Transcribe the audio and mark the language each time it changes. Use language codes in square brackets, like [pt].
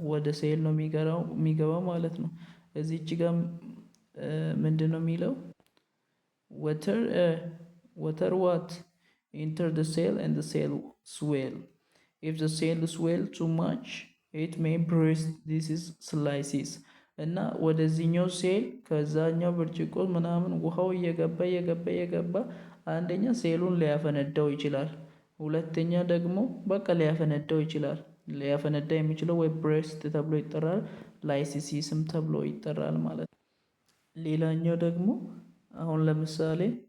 [am] ወደ ሴል ነው የሚገባው ማለት ነው። እዚች ጋር ምንድን ነው የሚለው? [en] water what enter the cell and the cell swell. If the cell swell too much it may burst. This is slices [am] እና ወደዚህኛው ሴል ከዛኛው ብርጭቆ ምናምን ውሃው እየገባ አንደኛ ሴሉን ሊያፈነዳው ይችላል። ሁለተኛ ደግሞ በቃ ሊያፈነዳው ይችላል። ሊያፈነዳ የሚችለው ወይ ብሬስት ተብሎ ይጠራል፣ ላይሲሲስም ተብሎ ይጠራል ማለት ነው። ሌላኛው ደግሞ አሁን ለምሳሌ